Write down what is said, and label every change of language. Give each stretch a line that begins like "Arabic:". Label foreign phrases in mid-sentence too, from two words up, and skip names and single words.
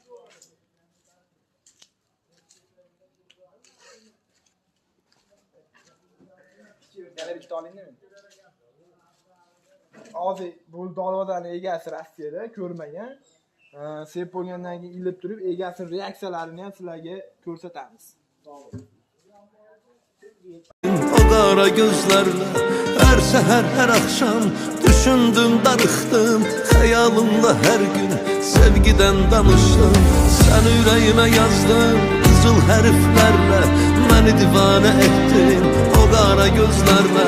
Uzbek: Yana bitta olingmi? Hozir bu darvozani egasi Rossiyada ko'rmagan. Sep bo'lgandan keyin ilib turib, egasi reaksiyalarini ham sizlarga ko'rsatamiz.
Azerbaijani: O qara gözlərlə hər səhər, hər axşam düşündüm, darıxdım. Xəyalımla hər gün sevgidən danışdım. Sən ürəyimə yazdın qızıl hərflərlə, məni divanə etdin o qara gözlərlə.